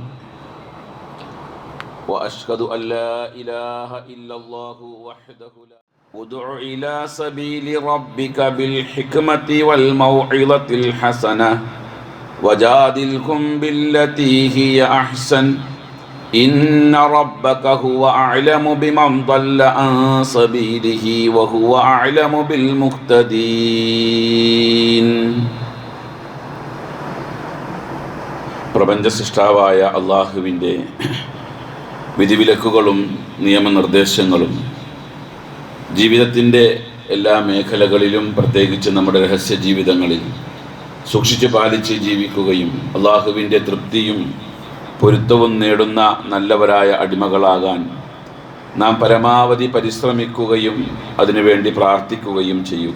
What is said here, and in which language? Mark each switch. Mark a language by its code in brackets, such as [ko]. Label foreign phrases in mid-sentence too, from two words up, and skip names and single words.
[ar] وأشهد أن لا إله إلا الله وحده لا ادع إلى سبيل ربك بالحكمة والموعظة الحسنة وجادلهم بالتي هي أحسن إن ربك هو أعلم بمن ضل عن سبيله وهو أعلم بالمهتدين. [ml] പ്രപഞ്ച സൃഷ്ടാവായ അല്ലാഹുവിൻ്റെ വിധിവിലക്കുകളും നിയമനിർദ്ദേശങ്ങളും ജീവിതത്തിൻ്റെ എല്ലാ മേഖലകളിലും പ്രത്യേകിച്ച് നമ്മുടെ രഹസ്യ ജീവിതങ്ങളിൽ സൂക്ഷിച്ചു പാലിച്ച് ജീവിക്കുകയും അള്ളാഹുവിൻ്റെ തൃപ്തിയും പൊരുത്തവും നേടുന്ന നല്ലവരായ അടിമകളാകാൻ നാം പരമാവധി പരിശ്രമിക്കുകയും അതിനുവേണ്ടി പ്രാർത്ഥിക്കുകയും ചെയ്യുക.